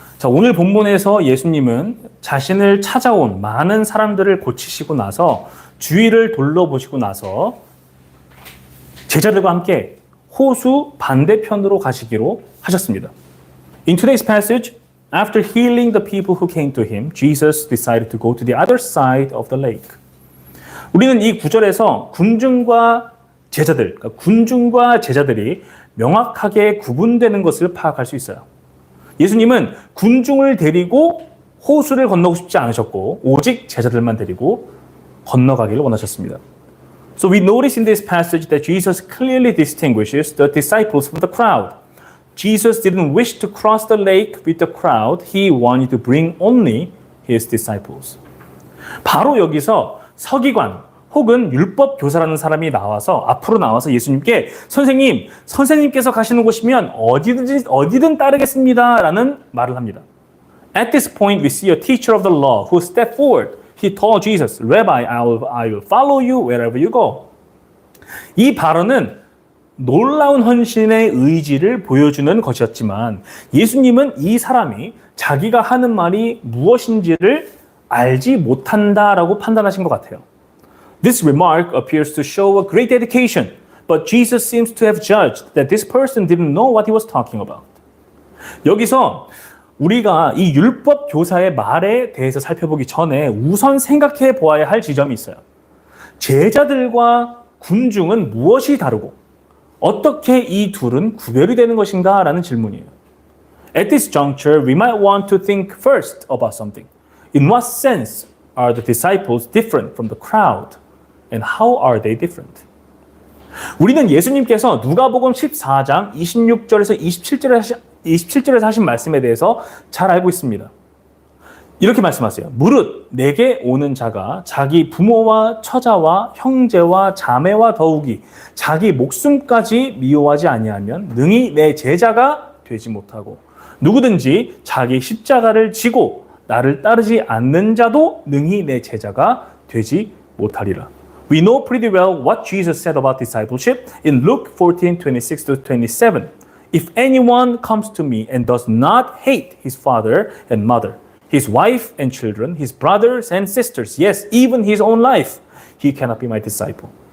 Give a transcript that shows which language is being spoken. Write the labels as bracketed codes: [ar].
[ko] 자, 오늘 본문에서 예수님은 자신을 찾아온 많은 사람들을 고치시고 나서 주위를 둘러보시고 나서 제자들과 함께 호수 반대편으로 가시기로 하셨습니다. [en] In today's passage, after healing the people who came to him, Jesus decided to go to the other side of the lake. [ko] 우리는 이 구절에서 군중과 제자들이 명확하게 구분되는 것을 파악할 수 있어요. 예수님은 군중을 데리고 호수를 건너고 싶지 않으셨고 오직 제자들만 데리고 건너가기를 원하셨습니다. [en] So we notice in this passage that Jesus clearly distinguishes the disciples from the crowd. Jesus didn't wish to cross the lake with the crowd. He wanted to bring only his disciples. [ko] 바로 여기서 서기관 혹은 율법 교사라는 사람이 앞으로 나와서 예수님께 선생님께서 가시는 곳이면 어디든 따르겠습니다 라는 말을 합니다. [en] At this point, we see a teacher of the law who stepped forward. He told Jesus, Rabbi, I will follow you wherever you go. [ko] 이 발언은 놀라운 헌신의 의지를 보여주는 것이었지만 예수님은 이 사람이 자기가 하는 말이 무엇인지를 알지 못한다라고 판단하신 것 같아요. [en] This remark appears to show a great dedication, but Jesus seems to have judged that this person didn't know what he was talking about. [ko] 여기서 우리가 이 율법 교사의 말에 대해서 살펴보기 전에 우선 생각해 보아야 할 지점이 있어요. 제자들과 군중은 무엇이 다르고 어떻게 이 둘은 구별이 되는 것인가 라는 질문이에요. [en] At this juncture, we might want to think first about something. In what sense are the disciples different from the crowd? And how are they different? [ko] 우리는 예수님께서 누가복음 14장 26절에서 27절에서 하신 말씀에 대해서 잘 알고 있습니다. 이렇게 말씀하세요. 무릇 내게 오는 자가 자기 부모와 처자와 형제와 자매와 더욱이 자기 목숨까지 미워하지 아니하면 능히 내 제자가 되지 못하고 누구든지 자기 십자가를 지고 나를 따르지 않는 자도 능히 내 제자가 되지 못하리라. [en] We know pretty well what Jesus said about discipleship in Luke 14:26-27. If anyone comes to me and does not hate his father and mother, his wife and children, his brothers and sisters, yes, even his own life, he cannot be my disciple.